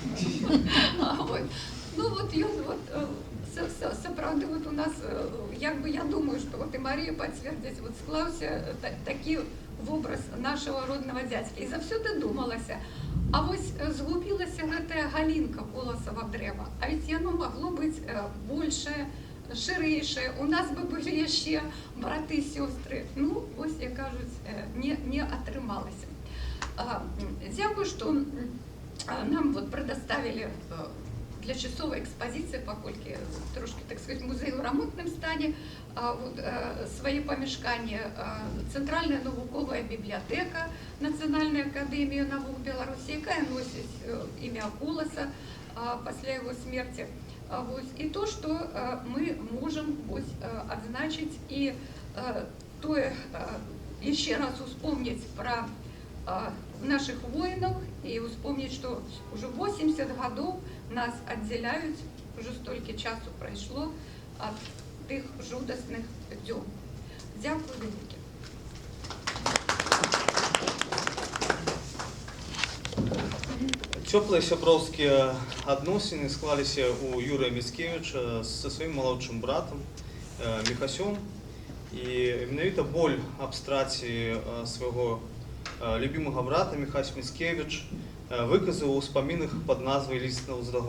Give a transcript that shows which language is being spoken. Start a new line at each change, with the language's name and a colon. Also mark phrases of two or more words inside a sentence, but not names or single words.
Belarusian: Ну вот ён, сапраўды, вот у нас, як бы
Russian: я думаю, что вот и Мария подтвердит,
Belarusian: вот склаўся такі вобраз
Russian: нашего родного дядьки.
Belarusian: І заўсёды думалася, а вось згубілася гэтая галінка коласава дрэва,
Russian: а ведь
Belarusian: яно магло быць большее, шырэйшае, у нас бы былі яшчэ браты і сёстры. Ну, вось, як кажуць, не атрымалася. Дзякую, што нам вот
Russian: предоставили для часовой экспозиции,
Belarusian: паколькі трошки,
Russian: так сказать,
Belarusian: музей у ремонтным стане,
Russian: вот, свои помешкания, Центральная навуковая библиотека Национальной академии наук Беларуси, якая носит имя Коласа после его смерти. Вот, и то, что мы можем вот, отзначить и еще раз вспомнить про наших воинов и вспомнить, что уже 80 годов нас отделяют, уже столько часу прошло от
Belarusian: тых жудасных дзён.
Ukrainian: Дякую велике.
Belarusian: Цёплыя сяброўскія адносіны склаліся у Юрыя Міцкевіча са сваім малодшым братам Міхасём, і менавіта боль аб страце свайго любимого брата Міхась Міцкевич выказаў у ўспамінах пад назвай «Ліст на ўздагон».